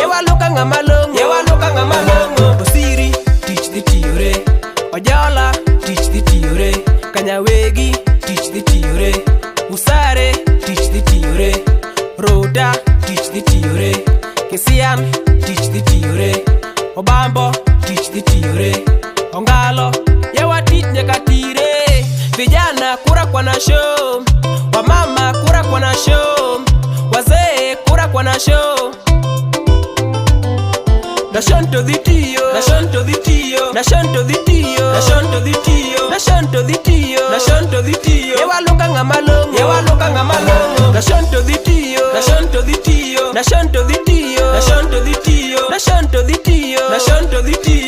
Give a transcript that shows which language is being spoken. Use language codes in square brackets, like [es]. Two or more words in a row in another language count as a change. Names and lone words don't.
[luo] Ewa loka ngamalongo, ewa loka ngamalongo. Osiri tich dhi tiyore, Ojola tich dhi tiyore, Kanyawegi tich dhi tiyore, Usare tich dhi tiyore, Roda tich dhi tiyore, Kisian tich dhi tiyore, Obambo tich dhi tiyore, Ongalo yewa tich nyaka tire. [sw] Vijana kura kwa na show, wamama kura kwa na show, wazee kura kwa na show. [luo] Nashanto dhi tiyo, Nashanto dhi tiyo, Nashanto dhi tiyo, Nashanto dhi tiyo, Nashanto dhi tiyo, Nashanto dhi tiyo. Ewa loka ngamalongo, ewa loka ngamalongo. Nashanto dhi tiyo, Nashanto dhi tiyo, Nashanto dhi tiyo, Nashanto dhi tiyo, Nashanto dhi tiyo, Nashanto dhi tiyo.